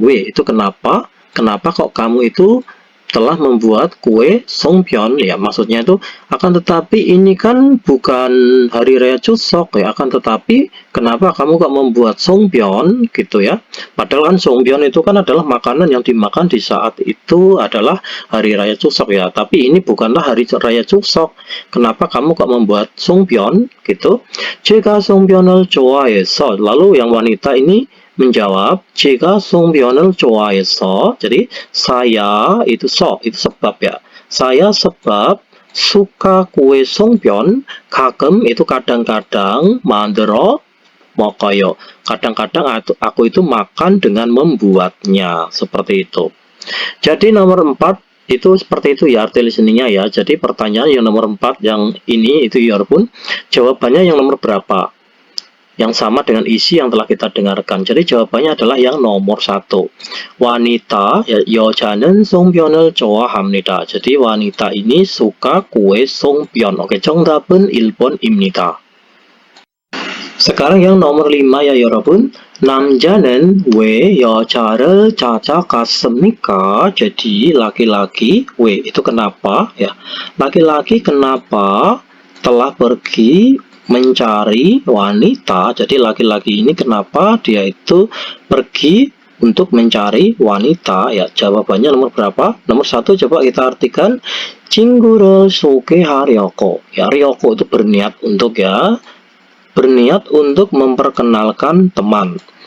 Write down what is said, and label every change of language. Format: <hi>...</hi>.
<ko>왜</ko> <id>itu kenapa kok kamu itu telah membuat kue 송편 ya, maksudnya itu akan tetapi ini kan bukan hari raya Chuseok ya, akan tetapi kenapa kamu kok membuat 송편 gitu ya, padahal kan 송편 itu kan adalah makanan yang dimakan di saat itu adalah hari raya Chuseok ya, tapi ini bukanlah hari raya Chuseok, kenapa kamu kok membuat 송편 gitu.</id> <ko>제가 송편을 좋아해서,</ko> <id>lalu yang wanita ini menjawab,</id> <ko>제가 송편을 좋아해서.</ko> <id>Jadi saya itu itu sebab ya. Saya sebab suka kue 송편.</id> <ko>가끔</ko> <id>itu kadang-kadang,</id> <ko>만들어 먹어요.</ko> <id>Kadang-kadang aku itu makan dengan membuatnya, seperti itu. Jadi nomor 4 itu seperti itu ya arti listeningnya ya. Jadi pertanyaan yang nomor 4 yang ini itu ya pun jawabannya yang nomor berapa? Yang sama dengan isi yang telah kita dengarkan. Jadi jawabannya adalah yang nomor 1. Wanita, ya,</id> <ko>여자는 송편을 좋아합니다.</ko> <id>Jadi wanita ini suka kue 송편.</id> <ko>Oke, 정답은 1번입니다.</ko> <id>sekarang yang nomor 5 ya</id> <ko>여러분. 남자는 왜 여자를 찾아갔습니까?</ko> <id>Jadi laki-laki,</id> <ko>왜</ko> <id>itu kenapa ya? Laki-laki kenapa telah pergi mencari wanita. Jadi laki-laki ini kenapa dia itu pergi untuk mencari wanita ya. Jawabannya nomor berapa? Nomor 1 coba kita artikan.</id> <ko>친구를 소개하려고</ko> <id>ya, ryoko itu berniat untuk ya, berniat untuk memperkenalkan teman.</id>